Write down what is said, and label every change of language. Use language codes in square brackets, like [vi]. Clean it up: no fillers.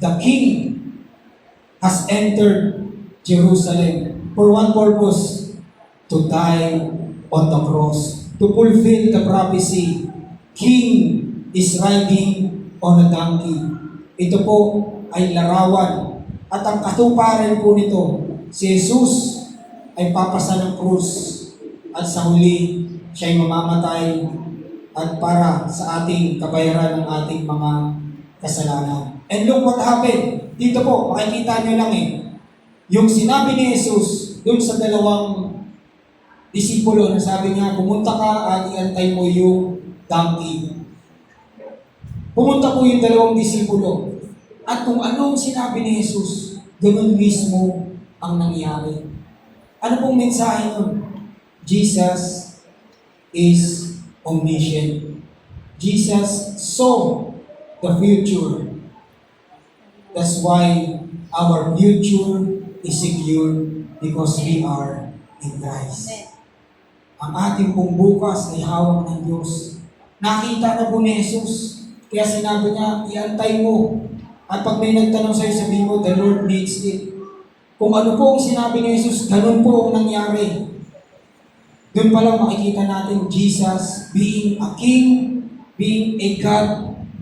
[en] The King has entered Jerusalem for one purpose, to die on the cross, to fulfill the prophecy. King is riding on a donkey. [tl] Ito po ay larawan. At ang katuparan po nito, si Jesus ay papasa ng krus at sa huli siya ay mamamatay at para sa ating kabayaran ng ating mga kasalanan. [en] And look what happened. [tl] Dito po, makikita nyo lang yung sinabi ni Jesus dun sa dalawang disipulo na sabi niya, pumunta ka at iantay mo yung donkey. Pumunta po yung dalawang disipulo. At kung anong sinabi ni Jesus, ganun mismo ang nangyari. Ano pong mensahe nun? [en] Jesus is omniscient. Jesus saw the future. That's why our future is secure because we are in Christ. [tl] Ang ating pong bukas ay hawak ng Diyos. Nakita na po ni Jesus. Kaya sinabi niya, iantay mo. At pag may nagtanong sa'yo, sabihin mo, [en] the Lord needs it. [tl] Kung ano po ang sinabi ni Jesus, ganun po ang nangyari. Doon pa lang makikita natin [en] Jesus being a King, being a God.